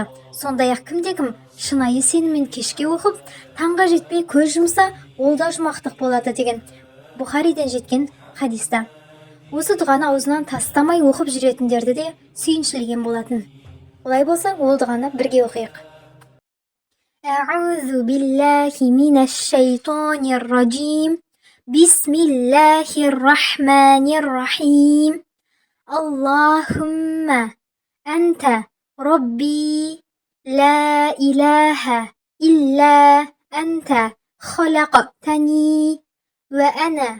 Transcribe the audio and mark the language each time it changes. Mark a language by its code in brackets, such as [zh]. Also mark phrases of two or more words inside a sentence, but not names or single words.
[kk] Сондай-ақ кімде-кім шынайы сеніммен кешке оқып, таңға жетпей көз жұмса, ол да жұмақтық болады деген Бұхариден жеткен хадиста. Осы дұғаны аузынан тастамай оқып жүретіндерді де сүйіншілеген болатын. Олай болса, ол дұғаны бірге оқиық. [ar] أعوذ بالله من الشيطان الرجيم. بسم الله الرحمن الرحيم. اللهم أنت ربي لا إله إلا أنت خلقتني وأنا